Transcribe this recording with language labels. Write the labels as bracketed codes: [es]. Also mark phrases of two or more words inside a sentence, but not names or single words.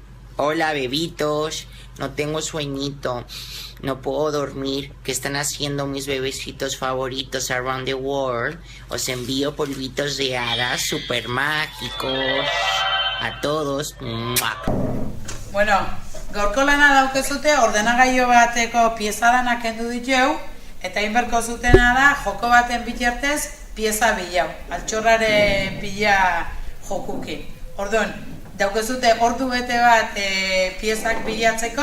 [es] Hola, bebitos. No tengo sueñito. No puedo dormir. ¿Qué están haciendo mis bebecitos favoritos [en] around the world? [es] Os envío polvitos de hadas super mágicos. A todos. ¡Mua! [eu] Bueno, gaurko lana daukezute ordenagailu bateko pieza danak kendu ditu, eta inberko zutena da joko baten bitartez pieza bilau, altxorraren pila jokukin. Orduan, daukezute ordu bete bat piezak bilatzeko.